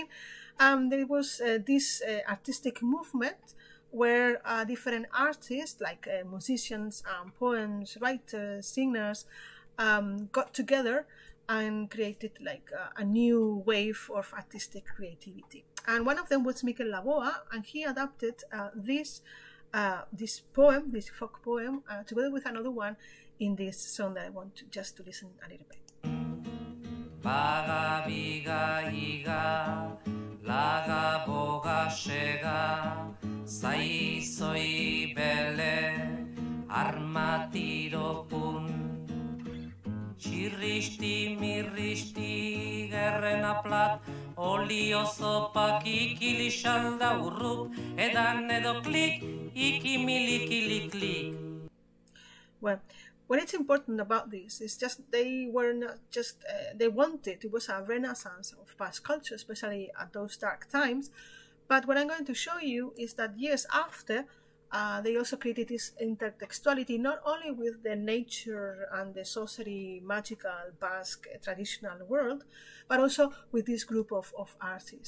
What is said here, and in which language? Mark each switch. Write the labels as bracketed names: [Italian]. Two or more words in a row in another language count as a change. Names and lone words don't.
[English] There was this artistic movement where different artists, like musicians, poems, writers, singers, got together and created like a new wave of artistic creativity. And one of them was Miquel Laboa, and he adapted this poem, this folk poem, together with another one in this song that I want to listen a little bit. [Basque] Baga biga iga, laga boga shega, saizoi bele, armatiro pun. Chirristi mirristi gerrena plat, olio zopak ikili xalda urrup, edan edo klik, ikimili click. [English] Well, what is important about this is just they were not just, it was a renaissance of Basque culture, especially at those dark times. But what I'm going to show you is that years after, they also created this intertextuality, not only with the nature and the sorcery, magical Basque traditional world, but also with this group of artists.